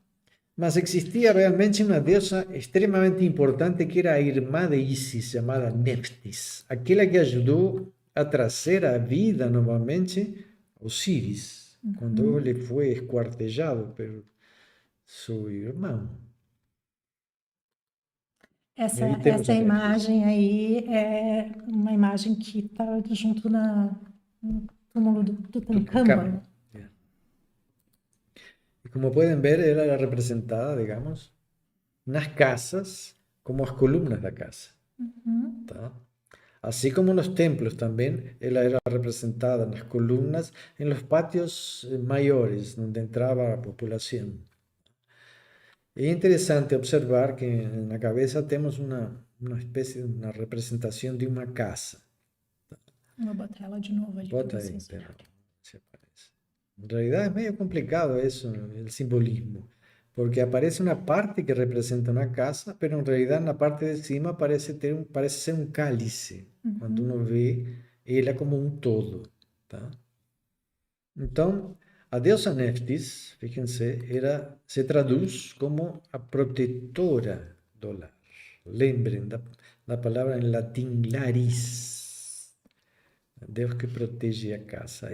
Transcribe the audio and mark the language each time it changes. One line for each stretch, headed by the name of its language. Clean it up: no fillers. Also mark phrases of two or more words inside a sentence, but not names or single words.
Portuguese: Mas existia realmente uma deusa extremamente importante que era a irmã de Isis, chamada Neftis, aquela que ajudou a trazer a vida novamente Osíris, quando ele foi esquartejado por seu irmão. E aí temos Essa a Neftis. imagem aí é uma imagem que está junto no túmulo do Tutankamón. Tutankhamon.
Spanish: Yeah. Y como pueden ver,
Portuguese: ela era representada, digamos, nas casas como as columnas da casa. Tá?
Spanish: Así como en los templos también, ella era representada en las columnas, en los patios mayores, donde entraba la población. Es interesante observar que en la cabeza tenemos una especie de una representación de una casa.
Portuguese: Vou botar ela de novo ali para
Spanish: Bota ahí,
Portuguese: vocês
Spanish: pero
Portuguese: olharem.
Spanish: se aparece. En realidad es medio complicado eso, el simbolismo, porque aparece una parte que representa una casa, pero en realidad en la parte de encima parece ser un cálice, cuando uno ve ella como un todo,
Portuguese: tá? Então, a deusa Neftis, fíjense, se traduz como a protetora do lar. Lembrem da palavra em latim laris, Deus que protege a casa.